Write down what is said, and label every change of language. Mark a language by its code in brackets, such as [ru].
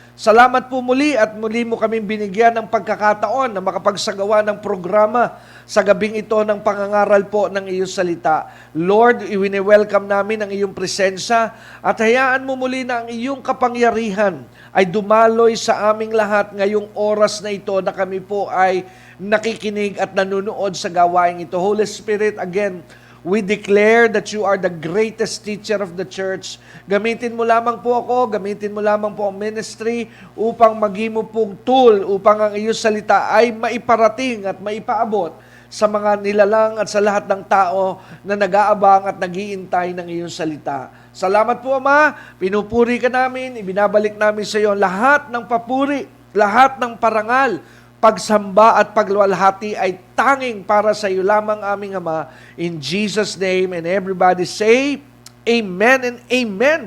[tl] Salamat po muli at muli mo kaming binigyan ng pagkakataon na makapagsagawa ng programa sa gabing ito ng pangangaral po ng iyong salita. Lord, i-welcome namin ang iyong presensya at hayaan mo muli na ang iyong kapangyarihan ay dumaloy sa aming lahat ngayong oras na ito na kami po ay nakikinig at nanunood sa gawain ito. [en] Holy Spirit, again, we declare that you are the greatest teacher of the church. [tl] Gamitin mo lamang po ako, gamitin mo lamang po ang ministry upang maging mo pong tool upang ang iyong salita ay maiparating at maipaabot sa mga nilalang at sa lahat ng tao na nag-aabang at nag-iintay ng iyong salita. Salamat po, Ama. Pinupuri ka namin, ibinabalik namin sa iyo lahat ng papuri, lahat ng parangal, pagsamba at pagluwalhati ay tanging para sa iyo lamang, aming Ama. [en] In Jesus' name, and everybody say, Amen and Amen.